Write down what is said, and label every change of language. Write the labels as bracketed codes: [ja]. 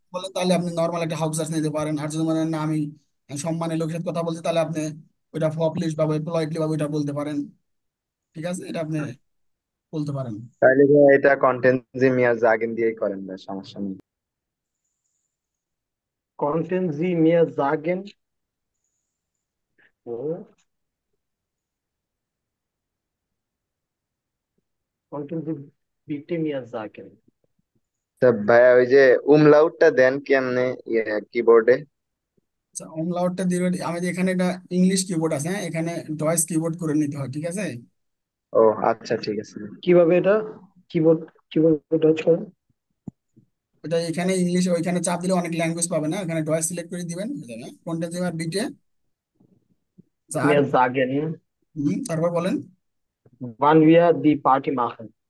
[bn] বলেন তাহলে আপনি নর্মাল একটা হাউস নিতে পারেন, আর যদি মনে হয় না আমি সম্মানের লোকের সাথে কথা বলছি তাহলে আপনি ওইটা ফপলিশ বা পোলাইটলি বা ওইটা বলতে পারেন, ঠিক আছে, এটা আপনি বলতে পারেন। তাহলে ভাই এটা [de] কন্টেনজি মিয়া জাগেন [bn] দিয়েই করেন ভাই, সমস্যা নেই। [de] Konnten Sie mir sagen, wo? Konnten Sie bitte mir sagen? [bn] তা ভাইয়া ওই যে উমলাউটটা দেন কেমনে কিবোর্ডে? আচ্ছা অমলাউটটা দিয়ে আমাদের এখানে এটা ইংলিশ কিবোর্ড আছে, হ্যাঁ এখানে ডয়েস কিবোর্ড করে নিতে হয়, ঠিক আছে। ও আচ্ছা, ঠিক আছে। কিভাবে এটা কিবোর্ড কিবোর্ড টাচ করেন? ওটা এখানে ইংলিশ, ওইখানে চাপ দিলে অনেক ল্যাঙ্গুয়েজ পাবে না, এখানে ডয়েস সিলেক্ট করে দিবেন, কোনটা যে বিটে আর [de] Mir sagen, [bn] তারপর বলেন [de] wann wir die Party machen.